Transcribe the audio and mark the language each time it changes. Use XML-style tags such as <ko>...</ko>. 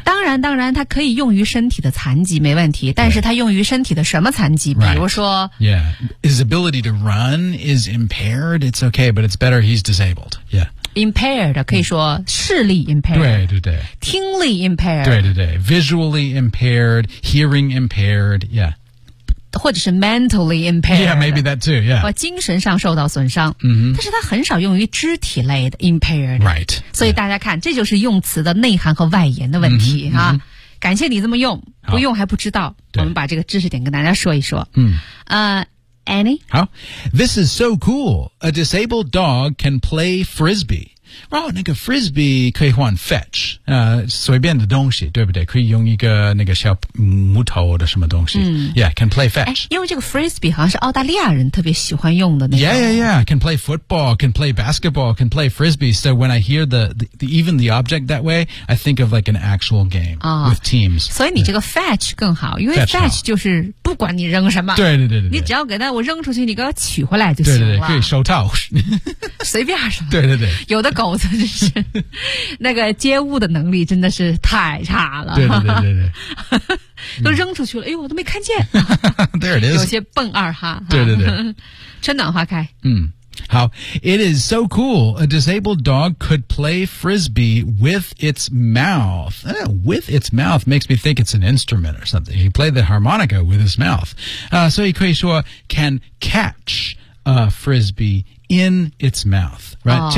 <zh>当然它可以用于身体的残疾没问题但是它用于身体的什么残疾、</zh> <en>right.</en> <zh>比如说</zh> <en>yeah his ability to run is impaired it's okay but it's better he's disabled yeah</en> <zh>impaired 可以说视力 impaired 对对对听力 impaired</zh> <en>对对对 visually impaired hearing impaired yeah</en> <zh>或者是 mentally impaired</zh> <en>yeah maybe that too yeah</en> <zh>或精神上受到损伤、</zh> <en>mm-hmm.</en> <zh>但是它很少用于肢体类的 impaired</zh> <en>right</en> <zh>所以大家看、yeah. 这就是用词的内涵和外延的问题、mm-hmm. 啊、mm-hmm. 感谢你这么用不用还不知道我们把这个知识点跟大家说一说嗯、mm-hmm. Annie 好</zh> <en>This is so cool A disabled dog can play frisbee</en> <zh>哦那个 frisbee 可以换 fetch 随便的东西对不对可以用一个那个小木头的什么东西、嗯、</zh> <en>Yeah can play fetch</en> <zh>因为这个 frisbee 好像是澳大利亚人特别喜欢用的那种</zh> <en>Yeah yeah yeah can play football can play basketball can play frisbee so when I hear the even the object that way I think of like an actual game、with teams</en> <zh>所以你这个 fetch 更好因为 fetch 就是不管你扔什么对对对对你只要给他我扔出去你给我取回来就行了对对对可以手套随便什么对对对有的狗子就是那个接物的能力真的是太差了对对对对都扔出去了哎呦我都没看见</zh> <en>There it is</en> <zh>有些笨二哈对对对春暖花开</zh> <en>嗯好 It is so cool A disabled dog could play frisbee with its mouth With its mouth makes me think it's an instrument or something He played the harmonica with his mouth So</en> <zh>也可以说</zh> <en>Can catch a frisbee in its mouth Right?</en>